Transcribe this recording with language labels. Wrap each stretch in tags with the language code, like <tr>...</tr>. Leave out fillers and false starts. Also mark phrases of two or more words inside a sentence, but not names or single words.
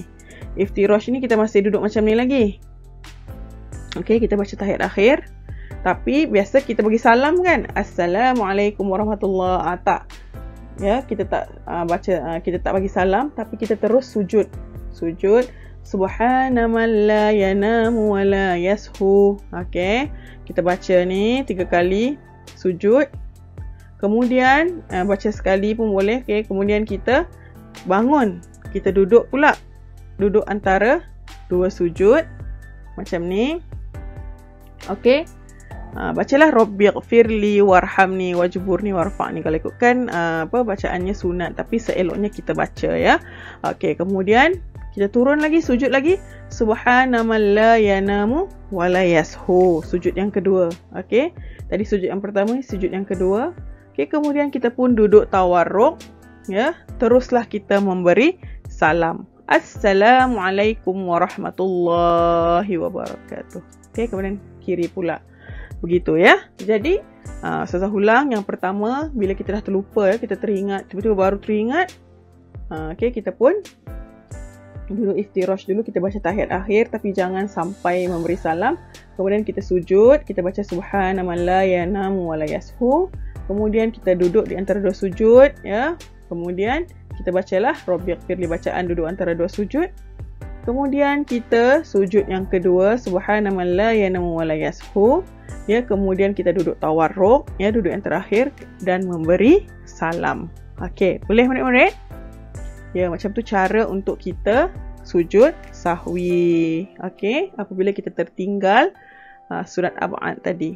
<ms>Iftirash ni kita masih duduk macam ni lagi. Okey, kita baca tahiyat akhir. Tapi biasa kita bagi salam kan?</ms> <ar>السلام عليكم ورحمة الله</ar> <ms>tak. Ya, kita tak kita tak bagi salam, tapi kita terus sujud.</ms> <ar>Sujud سبحان من لا ينام ولا يسهو. Okey.</ar> <ms>Kita baca ni 3 kali sujud. Kemudian baca sekali pun boleh. Okey, kemudian kita bangun. Kita duduk pula. Duduk antara 2 sujud macam ni. Okey.</ms> <ar>Bacalah ربِّ اغفر لي وارحمني واجبرني وارفعني.</ar> <ms>Kalau ikutkan bacaannya sunat, tapi seeloknya kita baca ya. Okey, kemudian kita turun lagi, sujud lagi.</ms> <ar>سبحان من لا ينام ولا يسهو.</ar> <ms>Sujud yang kedua. Okey. Tadi sujud yang pertama, sujud yang kedua. Okey, kemudian kita pun duduk tawarruk ya. Teruslah kita memberi salam.</ms> <ar>السلام عليكم ورحمة الله وبركاته.</ar> <ms>Okey, kemudian kiri pula. Begitu ya. Jadi, Ustazah ulang. Yang pertama, bila kita dah terlupa ya, kita teringat, tiba-tiba baru teringat. Okey, kita pun duduk iftirash dulu, kita baca tahiyat akhir tapi jangan sampai memberi salam. Kemudian kita sujud, kita baca</ms> <ar>سبحان من لا ينام ولا يسهو.</ar> <ms>Kemudian kita duduk di antara 2 sujud ya. Kemudian kita bacalah Rabbighfirli, bacaan duduk antara 2 sujud. Kemudian kita sujud yang kedua</ms> <ar>سبحان من لا ينام ولا يسهو ya.</ar> <ms>Kemudian kita duduk tawarruk ya, duduk yang terakhir dan memberi salam. Okey, boleh murid-murid? Ya, macam tu cara untuk kita sujud sahwi. Okey, apabila kita tertinggal sunat ab'ad tadi.</ms>